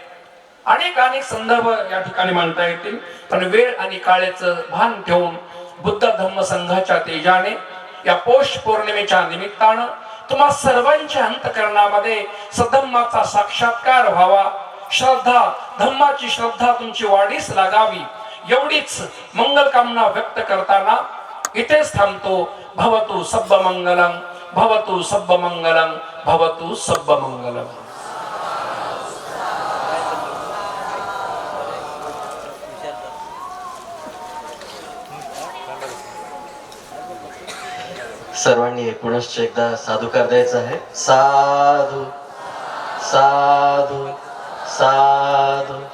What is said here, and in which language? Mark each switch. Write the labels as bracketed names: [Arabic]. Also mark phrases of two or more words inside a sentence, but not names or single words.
[Marathi] अनेक संदर्भ या ठिकाणी मांडता येतील. पण वेळ आणि काळाचं भान ठेवून बुद्ध धम्म संघाच्या तेजाने या पौष पौर्णिमेच्या निमित्तानं तुम्हा सर्वांच्या अंतःकरणामध्ये सधम्माचा साक्षात्कार व्हावा. श्रद्धा, धम्माची श्रद्धा तुमची वाढीस लागावी, एवढीच मंगल कामना व्यक्त करताना इथेच थांबतो. [Pali] भवतु सब्ब मंगलम, भवतु सब्ब मंगलम, भवतु सब्ब मंगलम. [Marathi] सर्वांनी पुनश्च एकदा साधुकार द्यायचा आहे. साधू साधू साधू.